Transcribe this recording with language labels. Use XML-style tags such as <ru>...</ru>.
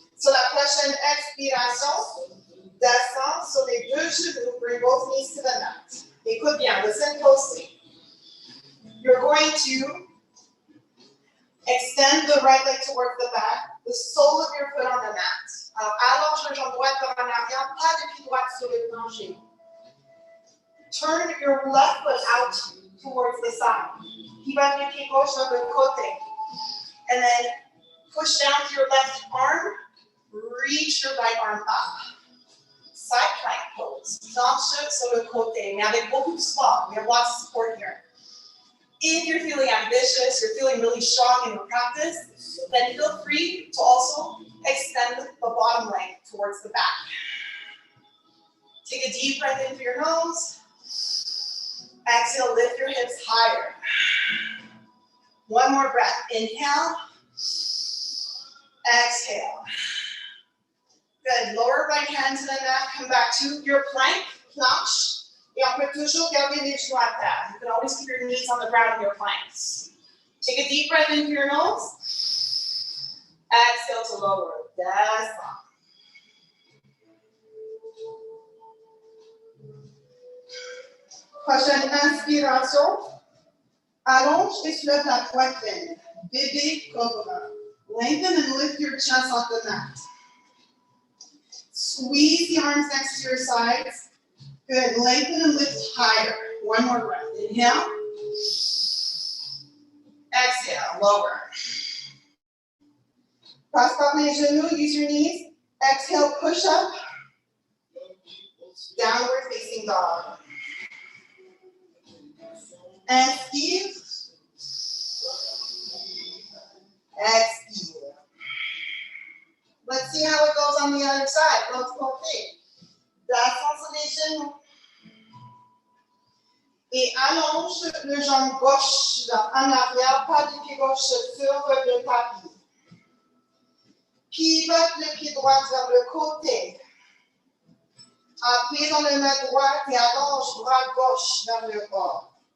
<fr>la prochaine expiration, descends sur les deux genoux,</fr> <en>bring both knees to the mat.</en> <fr>Écoute bien,</fr> <en>listen closely. You're going to extend the right leg towards the back, the sole of your foot on the mat.</en> <fr>Alors, allonge le jambe droite vers en arrière, pas de pied droit sur le plancher.</fr> <en>Turn your left foot out towards the side.</en> <fr>Qui va le pied gauche vers le côté.</fr> <en>And then push down to your left arm, reach your right arm up. Side plank pose.</en> <fr>Planche sur le côté, mais avec beaucoup de support.</fr> <en>We have lots of support here. If you're feeling ambitious, you're feeling really strong in your practice, then feel free to also extend the bottom leg towards the back. Take a deep breath in through your nose. Exhale, lift your hips higher. One more breath. Inhale. Exhale. Good. Lower right hand to the mat. Come back to your planche.</en> <fr>Et on peut toujours garder les genoux à terre.</fr> <en>You can always keep your knees on the ground in your planks. Take a deep breath in through your nose. Exhale to lower.</en> <fr>Descends. Prochaine inspiration. Allonge et soulève la poitrine. Bébé cobra.</fr> <en>Lengthen and lift your chest off the mat. Squeeze the arms next to your sides. Good. Lengthen and lift higher. One more breath. Inhale. Exhale. Lower.</en> <fr>Passe par les genoux.</fr> <en>Use your knees. Exhale. Push up. Downward facing dog.</en> <fr>Inspire. Expire.</fr> <en>Let's see how it goes on the other side.</en> <fr>L'autre côté. Descends sur les genoux. Et allonge le jambe gauche en arrière, pas du pied gauche sur le tapis. Pivote le pied droit vers le côté. Appuie dans le main droite et allonge bras gauche vers le bas.</fr>